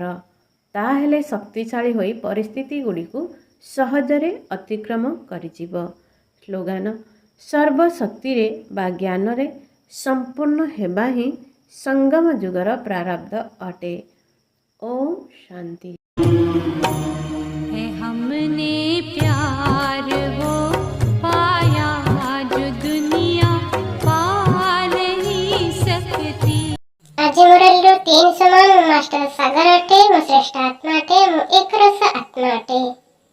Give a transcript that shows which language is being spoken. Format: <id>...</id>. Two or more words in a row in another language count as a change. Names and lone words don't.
<or>ତାହେଲେ ଶକ୍ତିଶାଳୀ ହୋଇ ପରିସ୍ଥିତି ଗୁଡ଼ିକୁ ସହଜରେ ଅତିକ୍ରମ କରିଯିବ। ସ୍ଲୋଗାନ: ସର୍ବଶକ୍ତିରେ ବା ଜ୍ଞାନରେ ସମ୍ପୂର୍ଣ୍ଣ ହେବା ହିଁ ସଙ୍ଗମ ଯୁଗର ପ୍ରାରବ୍ଧ ଅଟେ। ଓମ୍ ଶାନ୍ତି।</or> <hi>है हमने प्यार वो पाया जो दुनिया पा नहीं सकती।</hi> <or>ଆଜି ମୁରଲୀର 3 ସମାନ ମୁଁ ମାଷ୍ଟର ସାଗର ଅଟେ, ମୁଁ ଶ୍ରେଷ୍ଠ ଆତ୍ମା ଅଟେ, ମୁଁ ଏକ ରସ ଆତ୍ମା ଅଟେ।</or>